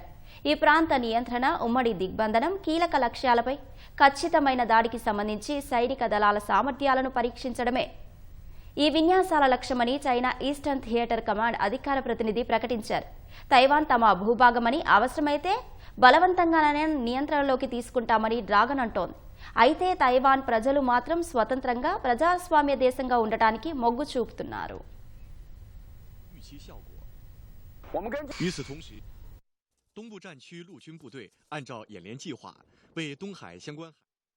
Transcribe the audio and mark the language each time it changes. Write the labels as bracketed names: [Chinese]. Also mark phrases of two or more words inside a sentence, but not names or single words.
[Telugu] ఈ ప్రాంత నియంత్రణ, ఉమ్మడి దిగ్బంధనం, కీలక లక్ష్యాలపై ఖచ్చితమైన దాడికి సంబంధించి సైనిక దళాల సామర్థ్యాలను పరీక్షించడమే ఈ విన్యాసాల లక్ష్యమని చైనా ఈస్టర్న్ థియేటర్ కమాండ్ అధికార ప్రతినిధి ప్రకటించారు. తైవాన్ తమ భూభాగమని, అవసరమైతే బలవంతంగానే నియంత్రణలోకి తీసుకుంటామని డ్రాగన్ అంటోంది. అయితే తైవాన్ ప్రజలు మాత్రం స్వతంత్రంగా ప్రజాస్వామ్య దేశంగా ఉండటానికి మొగ్గు చూపుతున్నారు. [Chinese] 与此同时，东部战区陆军部队按照演练计划，为东海相关。